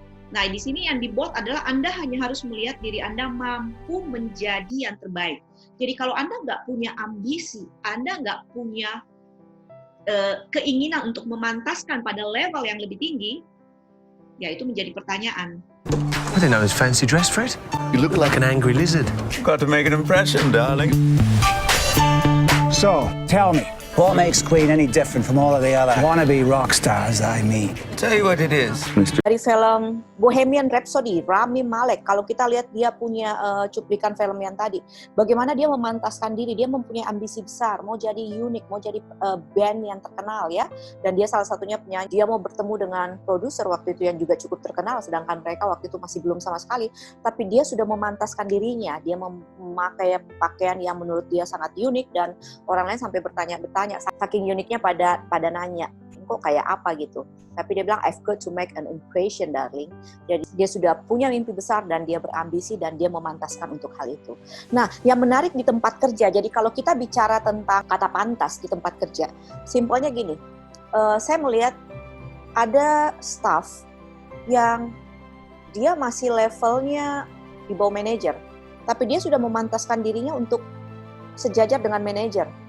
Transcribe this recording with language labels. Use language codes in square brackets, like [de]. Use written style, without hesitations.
[id] Nah, di sini yang di bold adalah Anda hanya harus melihat diri Anda mampu menjadi yang terbaik. Jadi kalau Anda nggak punya ambisi, Anda nggak punya keinginan untuk memantaskan pada level yang lebih tinggi, ya itu menjadi pertanyaan. [en] I didn't know it was fancy dress, Fred. You look like an angry lizard. Got to make an impression, darling. So, tell me, what makes Queen any different from all of the other wannabe rock stars I meet? Tell you what it is, Mr. [id] Dari film Bohemian Rhapsody, Rami Malek, kalau kita lihat dia punya cuplikan film yang tadi, bagaimana dia memantaskan diri, dia mempunyai ambisi besar, mau jadi unik, mau jadi band yang terkenal ya, dan dia salah satunya penyanyi, dia mau bertemu dengan produser waktu itu yang juga cukup terkenal, sedangkan mereka waktu itu masih belum sama sekali, tapi dia sudah memantaskan dirinya, dia memakai pakaian yang menurut dia sangat unik, dan orang lain sampai bertanya-bertanya, saking uniknya pada nanya, kok kayak apa gitu. Tapi dia bilang, [en] I've got to make an impression, darling. [id] Jadi dia sudah punya mimpi besar dan dia berambisi dan dia memantaskan untuk hal itu. Nah, yang menarik di tempat kerja, jadi kalau kita bicara tentang kata pantas di tempat kerja, simpelnya gini, saya melihat ada staff yang dia masih levelnya di bawah manajer, tapi dia sudah memantaskan dirinya untuk sejajar dengan manajer.